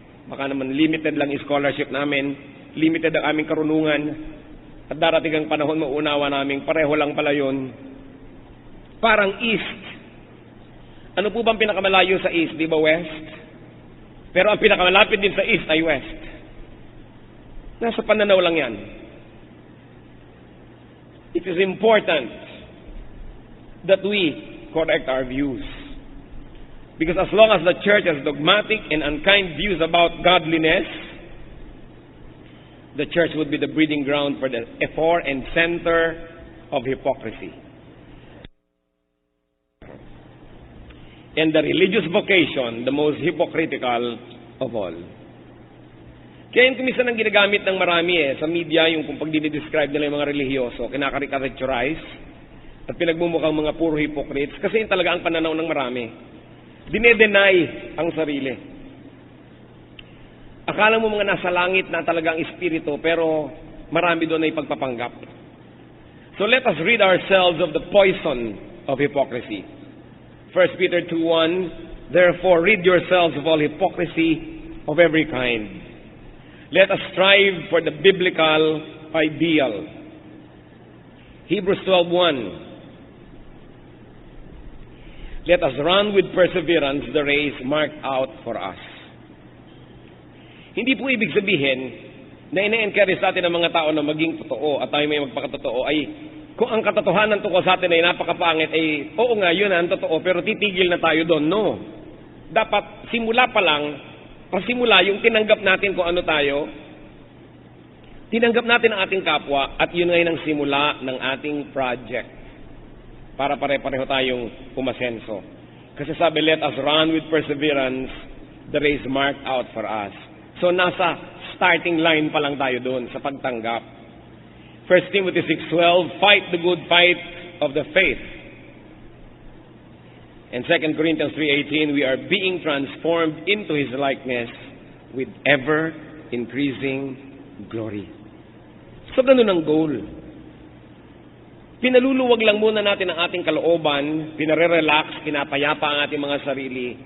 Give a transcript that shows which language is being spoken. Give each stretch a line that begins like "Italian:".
Filipino: Baka naman limited lang yung scholarship namin, limited ang aming karunungan, at darating ang panahon mauunawa namin, pareho lang pala yun. Parang east. Ano po bang pinakamalayo sa east? Di ba west? Pero ang pinakamalapit din sa east ay west. Nasa pananaw lang yan.
English: It is important that we correct our views. Because as long as the church has dogmatic and unkind views about godliness, the church would be the breeding ground for the effort and center of hypocrisy. And the religious vocation, the most hypocritical of all.
Filipino: Kaya yung kumisan ang ginagamit ng marami sa media, yung kung pag dinidescribe nila yung mga religyoso, kinakarikaturize, at pinagmumukhang mga puro hypocrites, kasi yun talaga ang pananaw ng marami. Dinedenay ang sarili. Akala mo mga nasa langit na talagang espiritu, pero marami doon ay pagpapanggap.
English: So let us rid ourselves of the poison of hypocrisy. 1 Peter 2:1, therefore rid yourselves of all hypocrisy of every kind. Let us strive for the biblical ideal. Hebrews 12:1, let us run with perseverance the race marked out for us.
Filipino: Hindi po ibig sabihin na ina-encourage sa atin ang mga tao na maging totoo at tayo may magpakatotoo ay kung ang katotohanan tungkol sa atin ay napakapangit ay oo nga yun ang totoo pero titigil na tayo doon. No. Dapat simula pa lang, pasimula yung tinanggap natin kung ano tayo, tinanggap natin ang ating kapwa at yun ngayon ang simula ng ating project para pare-pareho tayong umasenso. Kasi sabi,
English: let us run with perseverance the race marked out for us.
Filipino: So nasa starting line pa lang tayo doon sa pagtanggap.
English: 1 Timothy 6:12, fight the good fight of the faith. And 2 Corinthians 3:18, we are being transformed into His likeness with ever-increasing glory.
Filipino: So ganun ang goal. Pinaluluwag lang muna natin ang ating kalooban, pinare-relax, pinapayapa ang ating mga sarili.